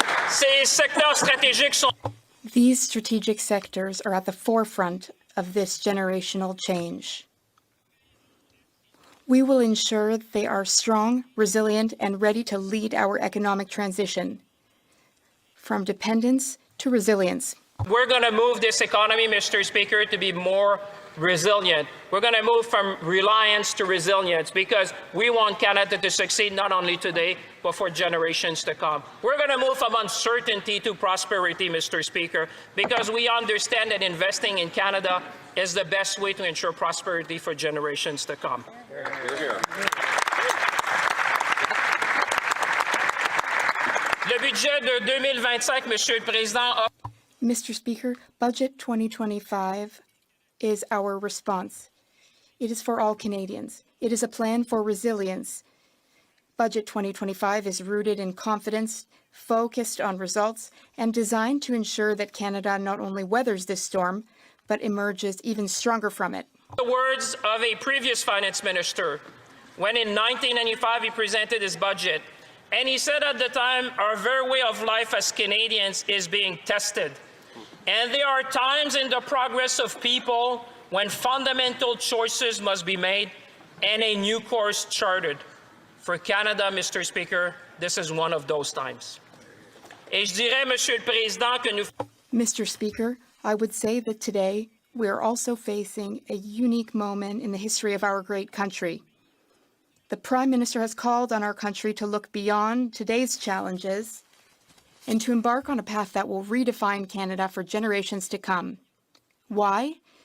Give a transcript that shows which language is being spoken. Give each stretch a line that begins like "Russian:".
French: Ces secteurs stratégiques sont
English: These strategic sectors are at the forefront of this generational change. We will ensure they are strong, resilient, and ready to lead our economic transition from dependence to resilience. We're going to move this economy, Mr. Speaker, to be more resilient. We're going to move from reliance to resilience because we want Canada to succeed not only today, but for generations to come. We're going to move from uncertainty to prosperity, Mr. Speaker, because we understand that investing in Canada is the best way to ensure prosperity for generations to come.
French: Le budget de 2025, Monsieur le Président,
English: Mr. Speaker, Budget 2025 is our response. It is for all Canadians. It is a plan for resilience. Budget 2025 is rooted in confidence, focused on results, and designed to ensure that Canada not only weathers this storm, but emerges even stronger from it. the words of a previous finance minister when in 1995 he presented his budget. And he said at the time, our very way of life as Canadians is being tested. And there are times in the progress of people when fundamental choices must be made and a new course charted. For Canada, Mr. Speaker, this is one of those times.
French: Et je dirais, Monsieur le Président, que nous...
English: Mr. Speaker, I would say that today we are also facing a unique moment in the history of our great country. The Prime Minister has called on our country to look beyond today's challenges and to embark on a path that will redefine Canada for generations to come. Why?